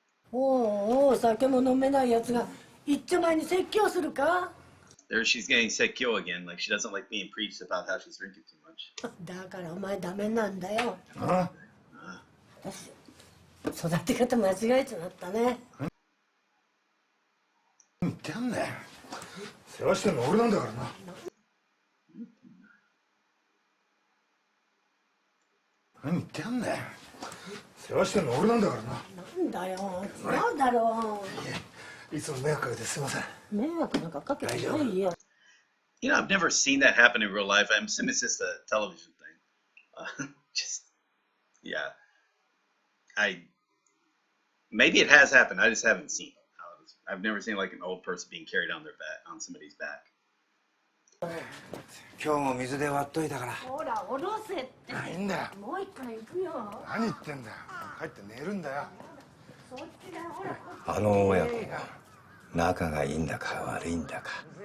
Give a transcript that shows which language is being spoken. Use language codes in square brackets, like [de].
[ja] おお、酒も飲めないやつが一丁前に説教するか。 [en] There she's getting sekyo again, like she doesn't like being preached about how she's drinking too much. [ja] だからお前ダメなんだよ。私育て方間違えちまったね。言ってやんだよ。世話してんの俺なんだからな。何言ってやんだよ。世話してんの俺なんだからな。なんだよ、違うだろう。いつも迷惑かけてすいません。迷惑なんかかけてないよ。 [en] I've never seen that happen in real life. I'm assuming it's just a television thing. Yeah. Maybe it has happened. I just haven't seen it. I've never seen like an old person being carried on their back, on somebody's back. [ja] 今日も水で割っといたから。ほら、おろせって。いいんだよ。もう一回行くよ。何言ってんだよ。帰って寝るんだよ。あの親子が仲がいいんだか悪いんだか。